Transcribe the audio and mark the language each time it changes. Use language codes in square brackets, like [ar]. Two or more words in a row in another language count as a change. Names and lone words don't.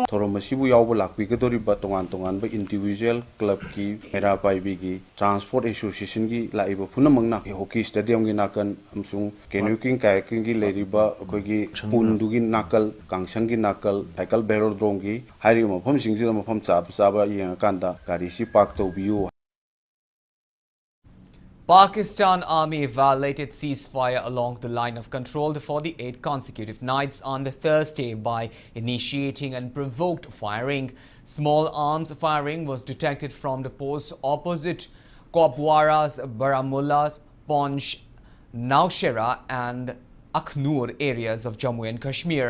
[mni] thoromasibu yawba lakpi gadori ba tongan ba [en] individual club [mni] ki era paibi gi [en] transport association [mni] gi laiba phunamangna [en] hockey stadium [mni] gi nakan amsung [en] canoeing kayaking [mni] gi leriba akogi pundu gi nakal kangsang gi nakal [en] cycle velodrome [mni] gi hari mafam singji mafam chaba yeng kanda gari si park tobiu. [en] Pakistan Army violated ceasefire along the line of control for the 8 consecutive nights on the Thursday by initiating unprovoked firing. Small arms firing was detected from the posts opposite Kopwara's, Baramulla's, Ponch, Naushera and Akhnur areas of Jammu and Kashmir.